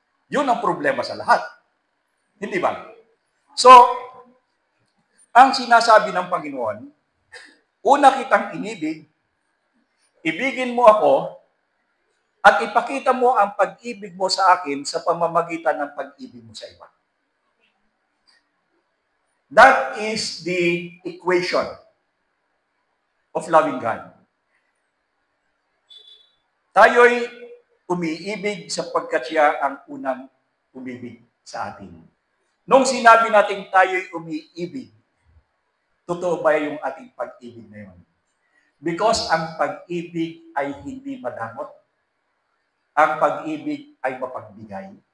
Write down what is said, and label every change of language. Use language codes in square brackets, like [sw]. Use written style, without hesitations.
[tl] Yun ang problema sa lahat. Hindi ba? So, Ang sinasabi ng Panginoon, una kitang inibig, ibigin mo ako, at ipakita mo ang pag-ibig mo sa akin sa pamamagitan ng pag-ibig mo sa iba. [en] That is the equation of loving God. [tl] Tayo'y umiibig sapagkat siya ang unang umibig sa atin. Nung sinabi natin tayo'y umiibig, totoo ba yung ating pag-ibig na yun? Because ang pag-ibig ay hindi madamot. Ang pag-ibig ay mapagbigay.